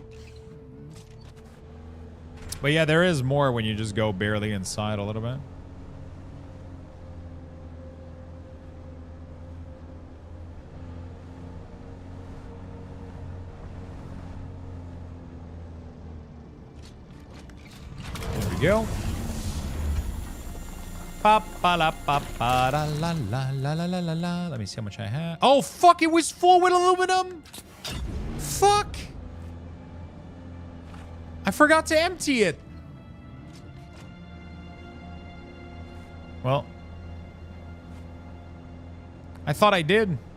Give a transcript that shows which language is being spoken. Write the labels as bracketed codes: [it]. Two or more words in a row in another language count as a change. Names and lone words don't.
[en] But yeah, there is more when you just go barely inside a little bit. There we go. Pa pa la pa pa la la la la la la la. Let me see how much I have. Oh fuck! It was full with aluminum. Fuck! I forgot to empty it. Well, I thought I did.